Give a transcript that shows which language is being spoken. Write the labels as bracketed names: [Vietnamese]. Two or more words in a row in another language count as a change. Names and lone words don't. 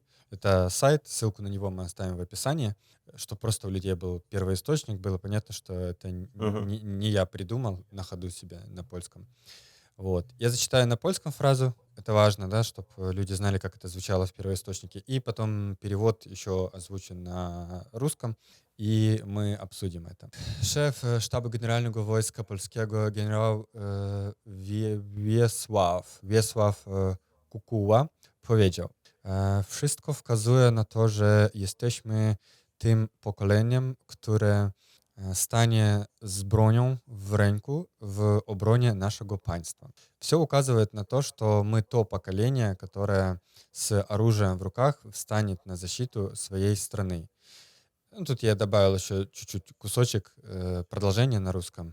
[Russian] Это сайт, ссылку на него мы оставим в описании, чтобы просто у людей был первоисточник, было понятно, что это Мгм. не я придумал на ходу себя на польском. Вот. Я зачитаю на польском фразу, это важно, да, чтобы люди знали, как это звучало в первоисточнике, и потом перевод еще озвучен на русском, и мы обсудим это. [Polish] Szef Sztabu Generalnego Wojska Polskiego generał Wiesław Kukuła powiedział: Wszystko wskazuje na to, że jesteśmy tym pokoleniem, które stanie z bronią w ręku w obronie naszego państwa. [Russian] Все указывает на то, что мы то поколение, которое с оружием в руках встанет на защиту своей страны. Ну, тут я добавил еще чуть-чуть кусочек продолжения на русском.